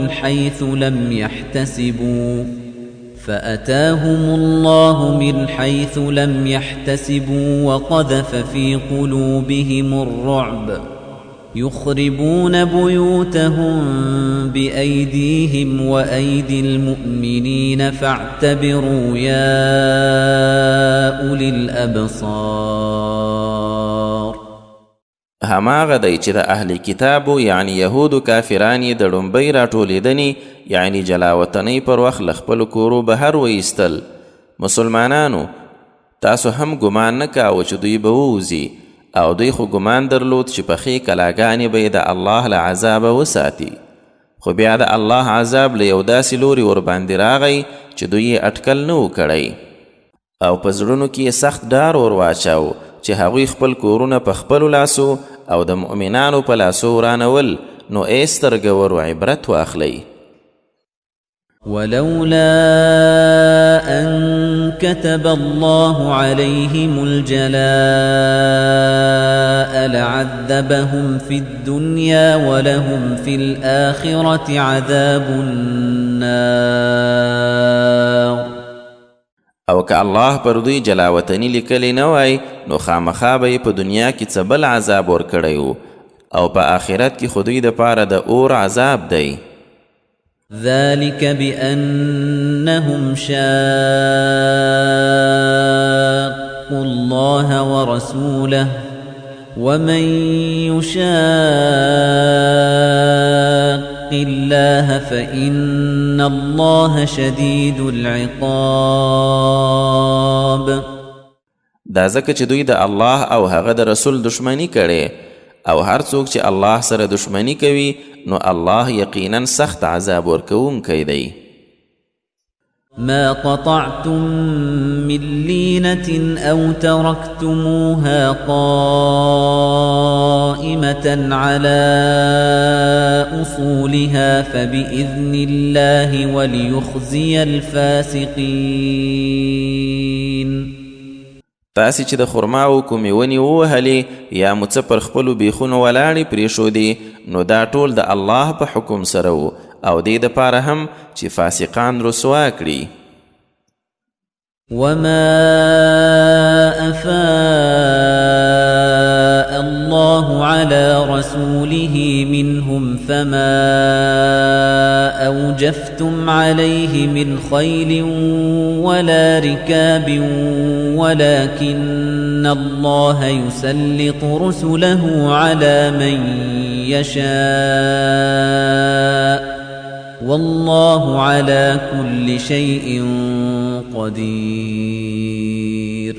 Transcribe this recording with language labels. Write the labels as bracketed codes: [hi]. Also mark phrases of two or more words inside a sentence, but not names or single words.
[ar] من حيث لم يحتسبوا وقذف في قلوبهم الرعب يخربون بيوتهم بأيديهم وأيدي المؤمنين فاعتبروا يا أولي الأبصار. [ps] هماغه دی چې د اهل کتابو یعنی یهودو کافرانی د ډومبۍ راټولېدنې یعنی جلاوطنۍ پر وخت له خپلو کورو بهر وایستل. مسلمانانو تاسو هم ګمان نه کاوه چې دوی به ووځي او دوی خو ګمان درلود چې پخې کلاګانې به یې د الله له عذابه وساتي، خو بیا د الله عذاب له یو داسې لوري ورباندې راغی چې دوی یې اټکل نه و کړی او په زړونو کې یې سخت ډار ور واچاو چې هغوی خپل کورونه په خپلو لاسو او د مؤمنانو په لاسو ورانول، نو ای سترګورو عبرت واخلئ. [ar] ولولا أن كتب الله عليهم الجلاء لعذبهم في الدنيا ولهم في الآخرة عذاب النار. [ps] او که الله پر دوی جلاوطنی لیکلی نه وای، نو خامخا به په دنیا کې څه بل عذاب ورکړی و، او په آخرت کې خو دوی دپاره د اور عذاب دی. [ar] ذلك بأنهم شاقوا الله ورسوله ومن يشاق الله فإن الله شديد العقاب. [ps] دا ځکه چې دوی د الله او هغه د رسول دشمنی کړي، او هر څوک چې الله سره دشمنی کوي نو الله یقینا سخت عذاب ورکوونکی دی. [ar] ما قطعتم من لينة أو تركتموها قائمة على أصولها فبإذن الله وليخزي الفاسقين. [ps] تاسې چې د خرماو کومې ونې ووهلې یا مو څه پر خپلو بیخونو ولاړې پرېښودې، نو دا ټول د الله په حکم سره و، او دې دپاره هم چې فاسقان رسوا کړي. [ar] وما أفاء الله على رسوله منهم فما أوجفتم عليه من خيل ولا ركاب ولكن الله يسلط رسله على من يشاء والله على كل شيء قدير.